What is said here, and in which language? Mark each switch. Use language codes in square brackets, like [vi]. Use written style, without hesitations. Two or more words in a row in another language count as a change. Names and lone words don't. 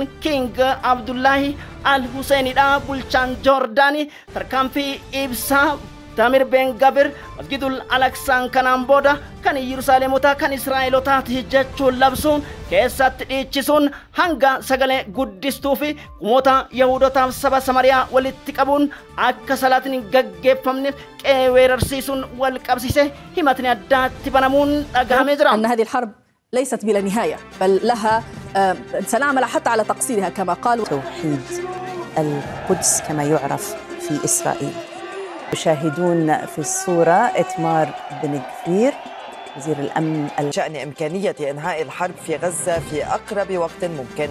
[om] King Abdullahi Al-Huseenidha bulchaan Joordaanii tarkaanfii ibsaa Tamir Ben-Gavir masjidul Alaqsaan kanaan booda kan Yerusaalemota kan Israa'elotaati jechuun labsuun keessatti dhiichisuun hanga sagalee guddistuu fi kumoota Yahudotaaf saba Samariyaa walitti qabuun akka salaatiin gaggeeffamneef qeeweerarsiisuun wal qabsiise himatni addaatti banamuun dhagahamee jira. [ar] أن هذه الحرب ليست بلا نهاية بل لها سنعمل حتى على تقصيرها كما قالوا. توحيد القدس كما يعرف في إسرائيل. يشاهدون في الصورة إتمار بن غفير وزير الأمن شأن إمكانية إنهاء الحرب في غزة في أقرب وقت ممكن.